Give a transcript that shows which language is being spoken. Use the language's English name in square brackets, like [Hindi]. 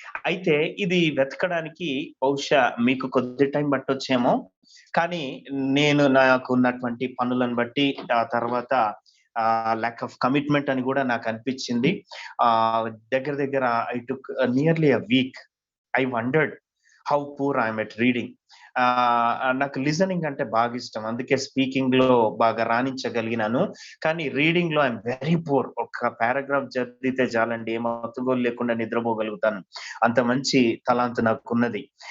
[Telugu] అయితే ఇది వెతకడానికి బహుశా మీకు కొద్ది టైం పట్టొచ్చేమో, కానీ నాకు ఉన్నటువంటి పనులను బట్టి ఆ తర్వాత [English] lack of commitment [Telugu] అని కూడా నాకు అనిపించింది. [English] దగ్గర I took nearly a week. I wondered how poor I am at reading. [Telugu] నాకు లిజనింగ్ అంటే బాగా ఇష్టం, అందుకే స్పీకింగ్ లో బాగా రాణించగలిగినాను. కానీ రీడింగ్ లో [English] I am very poor. [Telugu] ఒక పారాగ్రాఫ్ చదివితే చాలండి, ఏం అతుగోలు లేకుండా నిద్రపోగలుగుతాను, అంత మంచి తలాంతు నాకున్నది.